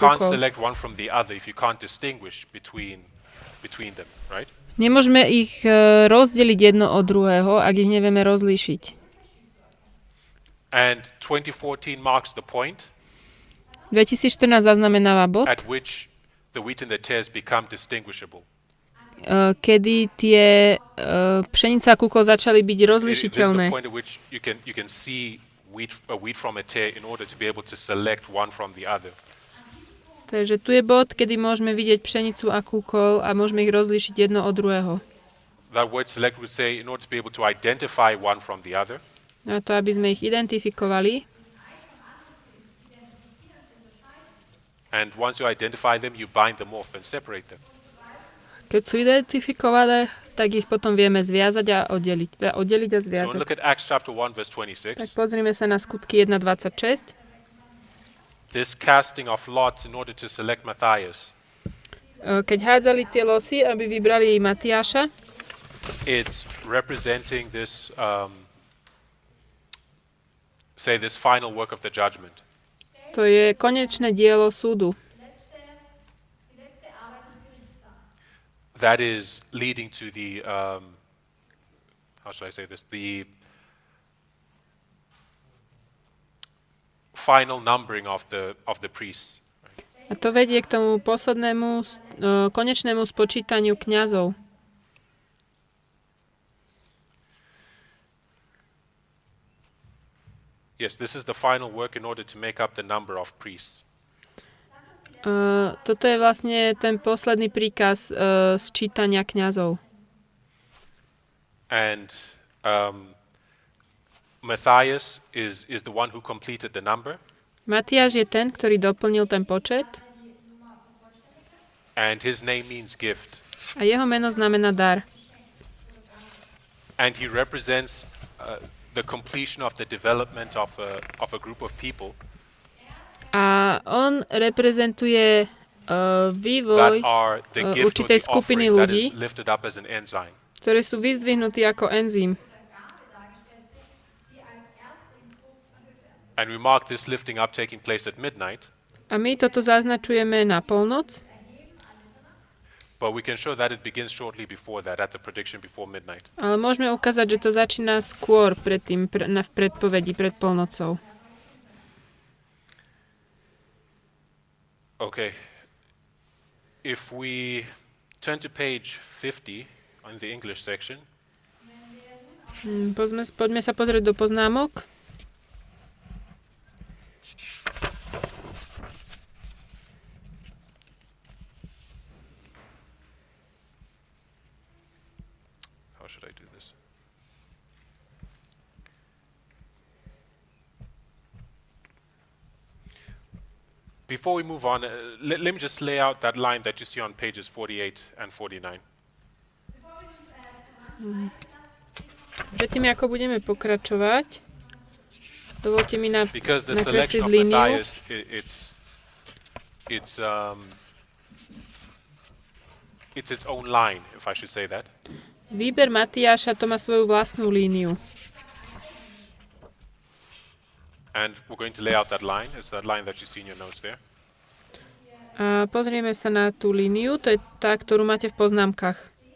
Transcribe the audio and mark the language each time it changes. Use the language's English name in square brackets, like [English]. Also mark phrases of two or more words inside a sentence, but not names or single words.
[English] You can't [Slovak] kúkol. [English] select one from the other if you can't distinguish between them, right? [Slovak] Nemôžeme ich rozdeliť jedno od druhého, ak ich nevieme rozlíšiť. [English] And 2014 marks the point [Slovak] 2014 zaznamenáva bod, [English] at which the wheat and the tares become distinguishable. [Slovak] kedy tie pšenica a kúkol začali byť [English] This is the [Slovak] rozlišiteľné. [English] point at which you can see wheat from a tare in order to be able to select one from the other. [Slovak] Takže tu je bod, kedy môžeme vidieť pšenicu a kúkol a môžeme ich rozlíšiť jedno od druhého. [English] That word select would say in order to be able to identify one from the other, [Slovak] Na to, aby sme ich identifikovali. [English] and once you identify them, you bind them off and separate them. [Slovak] Keď sú identifikované, tak ich potom vieme zviazať a oddeliť. Teda oddeliť a [English] So [Slovak] zviazať. [English] look at Acts chapter 1, verse [Slovak] Tak 26. pozrime sa na skutky 1.26. [English] This casting of lots in order to select Matthias, [Slovak] Keď hádzali tie losy, aby vybrali Matiáša, [English] it's representing this say this final work of the judgment. [Slovak] To je konečné dielo súdu. [English] That is leading to the, how should I say this, the final numbering of the priests. [Slovak] A to vedie k tomu poslednému, konečnému spočítaniu kňazov. [English] Yes, this is the final work in order to make up the number of priests. [Slovak] Toto je vlastne ten posledný príkaz sčítania kňazov. [English] And Matthias is the one who completed the number. [Slovak] Matiáš je ten, ktorý doplnil ten počet. [English] And his name means gift. [Slovak] A jeho meno znamená dar. [English] And he represents the completion of the development of a group of people [Slovak] A on reprezentuje vývoj [English] that are the gift or [Slovak] určitej [English] the [Slovak] skupiny [English] offering that [Slovak] ľudí, [English] is lifted up as an enzyme. [Slovak] ktorí sú vyzdvihnutí ako enzym. [English] And we mark this lifting up taking place at midnight, [Slovak] A my toto zaznačujeme na polnoc, [English] but we can show that it begins shortly before that, at the prediction before midnight. [Slovak] ale môžeme ukázať, že to začína skôr predtým, v predpovedi pred polnocou. [English] Okay. If we turn to page 50 on the English section, [Slovak] Poďme sa pozrieť do poznámok. [English] how should I do this? Before we move on, let me just lay out that line that you see on pages 48 and 49. [Slovak] Predtým, ako budeme pokračovať, dovolte mi [English] Because the [Slovak] nakresliť [English] selection of [Slovak] líniu. [English] Matthias, it's its own line, if I should say that. [Slovak] Výber Matiáša to má svoju vlastnú líniu. [English] And we're going to lay out that line. It's that line that you see in your notes there. [Slovak] A pozrieme sa na tú líniu, to je tá, ktorú máte v poznámkach.